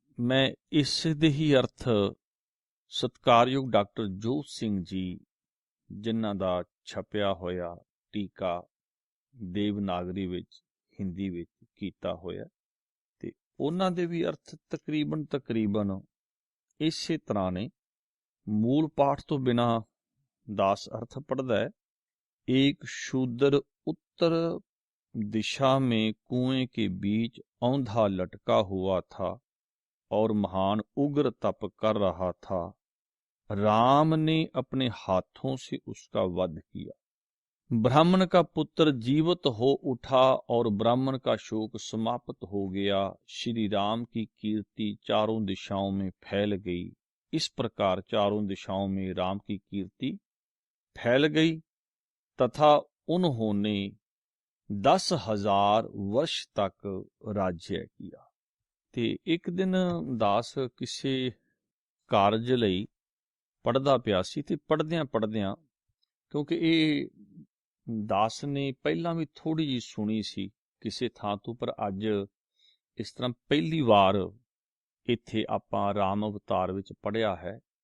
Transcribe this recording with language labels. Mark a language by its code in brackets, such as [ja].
[pa] ਮੈਂ ਇਸ ਦੇ ਹੀ ਅਰਥ ਸਤਿਕਾਰਯੋਗ ਡਾਕਟਰ ਜੋਤ ਸਿੰਘ ਜੀ, ਜਿਨ੍ਹਾਂ ਦਾ ਛਪਿਆ ਹੋਇਆ ਟੀਕਾ ਦੇਵਨਾਗਰੀ ਵਿੱਚ, ਹਿੰਦੀ ਵਿੱਚ ਕੀਤਾ ਹੋਇਆ, ਤੇ ਉਹਨਾਂ ਦੇ ਵੀ ਅਰਥ ਤਕਰੀਬਨ ਇਸੇ ਤਰ੍ਹਾਂ ਨੇ। ਮੂਲ ਪਾਠ ਤੋਂ ਬਿਨਾਂ ਦਾਸ ਅਰਥ ਪੜ੍ਹਦਾ ਹੈ। [hi] ਏਕ शूद्र उत्तर दिशा में कुएं के बीच औंधा लटका हुआ था और महान उग्र तप कर रहा था। राम ने अपने हाथों से उसका वध किया। ब्राह्मण का पुत्र जीवित हो उठा और ब्राह्मण का शोक समाप्त हो गया। श्री राम की कीर्ति चारों दिशाओं में फैल गई। इस प्रकार चारों दिशाओं में राम की कीर्ति फैल गई तथा उन्होंने 10,000 वर्ष तक राज्य किया। [pa] ਤੇ ਇੱਕ ਦਿਨ ਦਾਸ ਕਿਸੇ ਕਾਰਜ ਲਈ ਪੜ੍ਹਦਾ ਪਿਆ ਸੀ ਤੇ ਪੜ੍ਹਦਿਆਂ ਕਿਉਂਕਿ ਇਹ ਦਾਸ ਨੇ ਪਹਿਲਾਂ ਵੀ ਥੋੜ੍ਹੀ ਜਿਹੀ ਸੁਣੀ ਸੀ ਕਿਸੇ ਥਾਂ ਤੋਂ, ਪਰ ਅੱਜ ਇਸ ਤਰ੍ਹਾਂ ਪਹਿਲੀ ਵਾਰ ਇੱਥੇ ਆਪਾਂ ਰਾਮ ਅਵਤਾਰ ਵਿੱਚ ਪੜ੍ਹਿਆ ਹੈ।